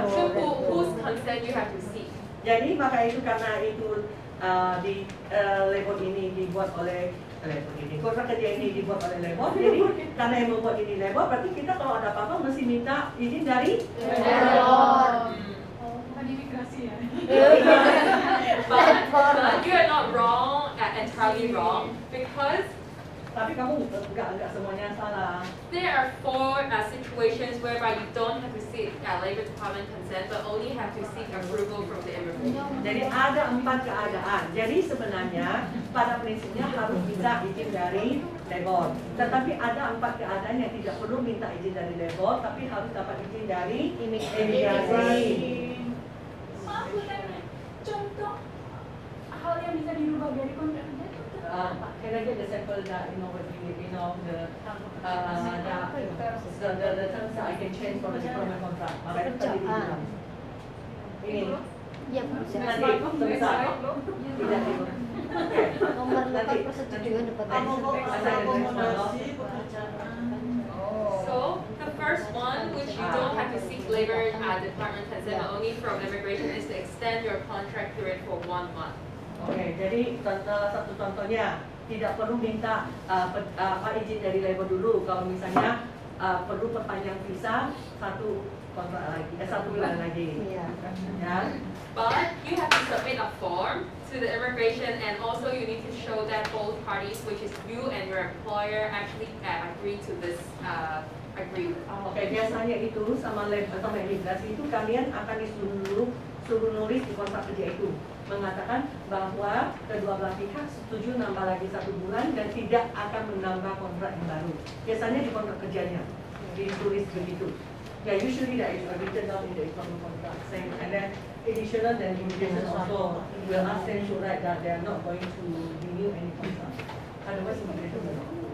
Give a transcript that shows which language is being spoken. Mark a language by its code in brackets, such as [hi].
[en] So whose consent you have to seek? [id] Jadi maka itu karena itu di labor ini dibuat oleh kontrak kerja ini dibuat oleh labor. Jadi karena yang membuat ini labor, berarti kita kalau ada apa-apa mesti minta izin dari labor. Bukan imigrasi ya. [en] But you are not wrong, entirely wrong, because [id] Tapi kamu enggak semuanya salah. [en] there are 4 situations whereby you don't have to seek Labor Department consent, but only have to seek approval from the immigration. [id] Jadi ada 4 keadaan. Jadi sebenarnya pada prinsipnya harus minta izin dari labor. Tetapi ada 4 keadaan yang tidak perlu minta izin dari labor, tapi harus dapat izin dari imigrasi. Maaf Bu Tanya, contoh hal yang bisa dirubah dari kontrak kerja itu [en] Can I get the sample that the terms that I can change for the employment contract? [id] Makanya tadi dibilang. Ini. ya bisa. Nanti sebesar. Tidak itu. Oke. Nomor 8 persetujuan dapat [en] So the first one, which you don't have to seek Labor Department consent, but only from immigration, is to extend your contract period for 1 month. [id] Oke, jadi satu contohnya tidak perlu minta izin dari labor dulu. Kalau misalnya perlu perpanjang visa 1 bulan lagi. Ya. [en] But you have to submit a form to the immigration, and also you need to show that both parties, which is you and your employer, actually agree to this agreement. [id] Oke, biasanya itu sama imigrasi itu kalian akan suruh nulis di kontrak kerja itu mengatakan bahwa kedua belah pihak setuju nambah lagi 1 bulan dan tidak akan menambah kontrak yang baru. Biasanya di kontrak kerjanya ditulis begitu. [en] Yeah, usually that is written down in the employment contract, saying, and then additional then immigration also will ask them to write that they are not going to renew any contract. Otherwise immigration will not.